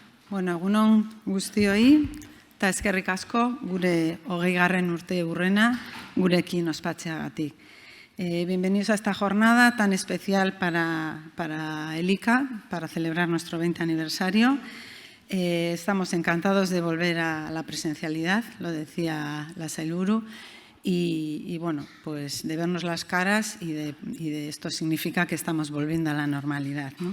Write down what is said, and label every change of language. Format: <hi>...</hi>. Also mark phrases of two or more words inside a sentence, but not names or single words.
<eu>Bueno, egunon guztioi, eta eskerrik asko gure 20. urte urrena gurekin ospatzeagatik.</eu> <es>Bienvenidos a esta jornada tan especial para el ICA, para celebrar nuestro 20 aniversario. Estamos encantados de volver a la presencialidad, lo decía la Sailburu, y bueno, pues de vernos las caras y de esto significa que estamos volviendo a la normalidad, ¿no?</es>